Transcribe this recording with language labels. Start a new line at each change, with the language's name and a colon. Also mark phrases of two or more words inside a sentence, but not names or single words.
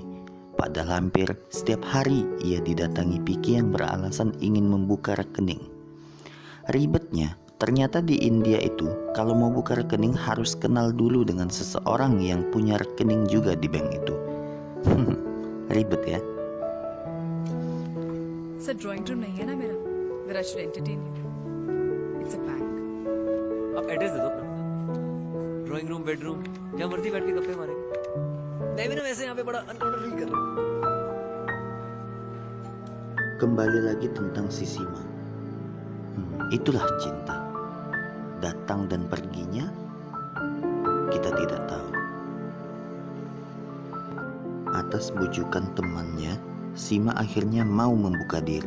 Indonesian: Padahal hampir setiap hari ia didatangi Vicky yang beralasan ingin membuka rekening. Ribetnya, ternyata di India itu kalau mau buka rekening harus kenal dulu dengan seseorang yang punya rekening juga di bank itu. Ribet ya.
Hindi: सर
English: drawing room
Hindi: नहीं है ना मेरा
English: where I should entertain you. It's a bank.
Hindi: आप एड्रेस दे दो अपना
English: drawing room bedroom
Hindi: जहाँ मर्जी बैठ के गप्पे मारेंगे मैं भी ना वैसे यहाँ पे बड़ा अनकाउंटर फील कर रहा हूँ
Indonesian: Kembali lagi tentang si Sima. Itulah cinta. Datang dan perginya kita tidak tahu. Atas bujukan temannya, Sima akhirnya mau membuka diri.